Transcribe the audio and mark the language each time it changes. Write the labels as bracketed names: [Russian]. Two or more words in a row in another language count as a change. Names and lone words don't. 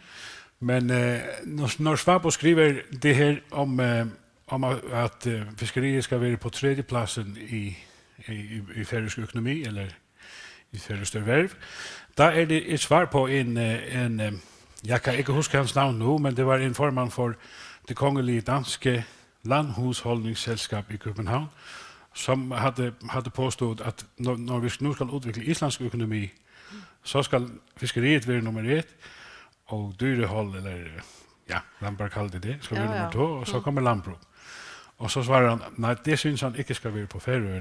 [Swedish] Men när Svabo skriver det här om att fiskeriet ska vara på tredje platsen i färöisk ekonomi eller i färöiskt erhverv, da är det ett svar på en jag kan inte huska hans namn nu, men det var en forman för det kongelige danske landhushållningsselskap i København, som hade påstått att när vi nu ska utveckla isländsk ekonomi, så ska fiskeriet vara nummer 1 och dyrehåll, eller Lamberg kallade det, ska vara nummer 2, och så kommer lantbruk. Och så svarar han, nej, det syns han inte ska vara på Färöarna.